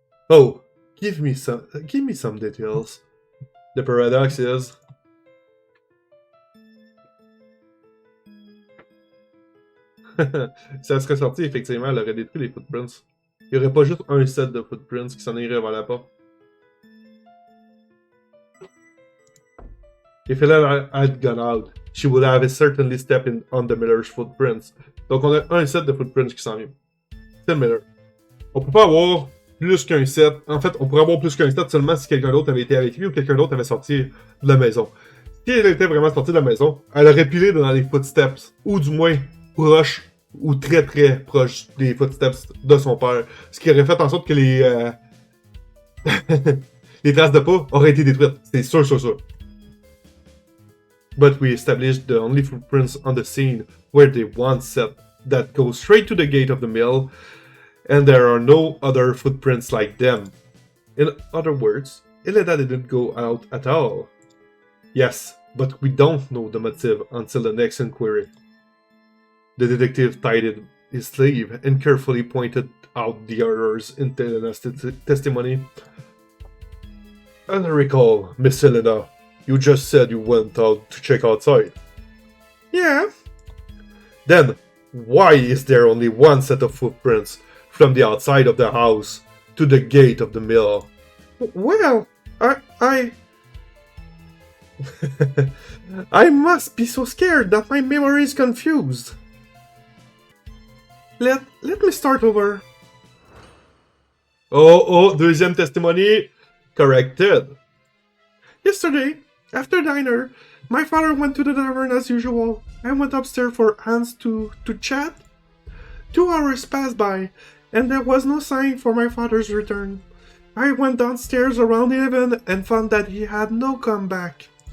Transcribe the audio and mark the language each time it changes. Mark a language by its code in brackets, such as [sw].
[en] Oh, give me some details. The paradox is... [fr] Si elle serait sortie, effectivement, elle aurait détruit les footprints. Il n'y aurait pas juste un set de footprints qui s'en irait vers la porte. If Helena had gone out, she would have certainly stepped on the Miller's footprints. Donc on a un set de footprints qui s'en vient. C'est le Miller. On peut pas avoir plus qu'un set. En fait, on pourrait avoir plus qu'un set seulement si quelqu'un d'autre avait été avec lui ou quelqu'un d'autre avait sorti de la maison. Si elle était vraiment sortie de la maison, elle aurait pilé dans les footsteps, ou du moins proche, ou très très proche des footsteps de son père. Ce qui aurait fait en sorte que les traces de pas auraient été détruites. C'est sûr. [en] But we established the only footprints on the scene were the one set that goes straight to the gate of the mill, and there are no other footprints like them. In other words, Helena didn't go out at all. Yes, but we don't know the motive until the next inquiry. The detective tied his sleeve and carefully pointed out the errors in Helena's testimony. And I recall, Miss Helena, you just said you went out to check outside. Yeah. Then, why is there only one set of footprints from the outside of the house to the gate of the mill? Well, I must be so scared that my memory is confused. Let me start over. Oh, deuxième testimony corrected. Yesterday, after dinner, my father went to the tavern as usual. I went upstairs for Hans to chat. 2 hours passed by, and there was no sign for my father's return. I went downstairs around 11 and found that he had no comeback.